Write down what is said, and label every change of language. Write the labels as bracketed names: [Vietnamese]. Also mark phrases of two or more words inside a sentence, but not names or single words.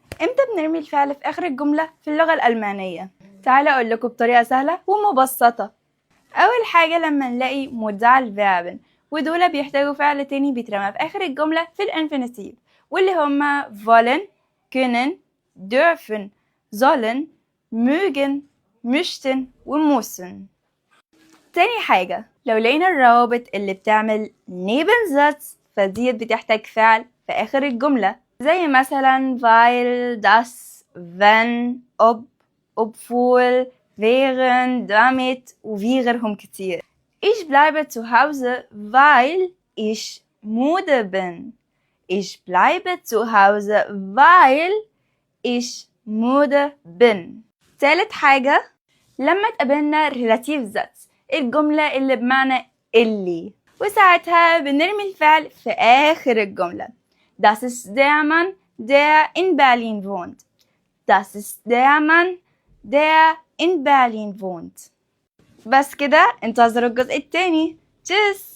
[Arabic] امتى بنرمي الفعل في آخر الجملة في اللغة الألمانية؟ تعالى أقول لكم بطريقة سهلة ومبسطة. أول حاجة لما نلاقي مدعى الفيربن ودول بيحتاجوا فعل تاني بيترمى في آخر الجملة في الانفينيتيف، واللي هما [German] wollen, können, dürfen, sollen, mögen, möchten وmüssen. [Arabic] تاني حاجة لو لقينا الروابط اللي بتعمل Nebensatz فديت بتحتاج فعل في آخر الجملة، زي مثلا [German] weil, das, wenn, ob, obwohl, während, damit [Arabic] وفي غيرهم كتير. [German] Ich bleibe zu Hause, weil ich müde bin. Ich bleibe zu Hause, weil ich müde bin. [Arabic] تالت حاجة لما تقابلنا [German] relative Satz [Arabic] الجملة اللي بمعنى اللي، وساعتها بنرمي الفعل في آخر الجملة. [German] Das ist der Mann, der in Berlin wohnt. Das ist der Mann, der in Berlin wohnt. [Arabic] بس كده، انتظروا الجزء التاني. تشيس!